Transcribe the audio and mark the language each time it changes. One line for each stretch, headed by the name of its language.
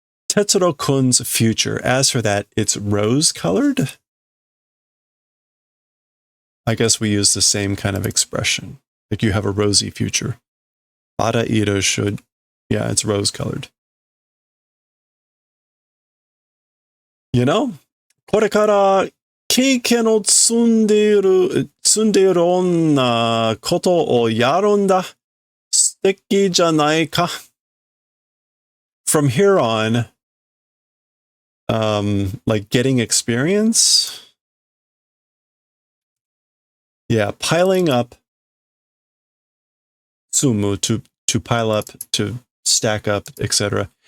English: Tetsuro-kun's future. As for that, it's rose-colored. I guess we use the same kind of expression. Like you have a rosy future. Barairo should, yeah, it's rose-colored. You know,
Japanese: これから経験を積んでいるようなことをやるんだ。素敵じゃないか。
English: From here on, like getting experience. Yeah, piling up. Sumu, to pile up, to stack up, etc.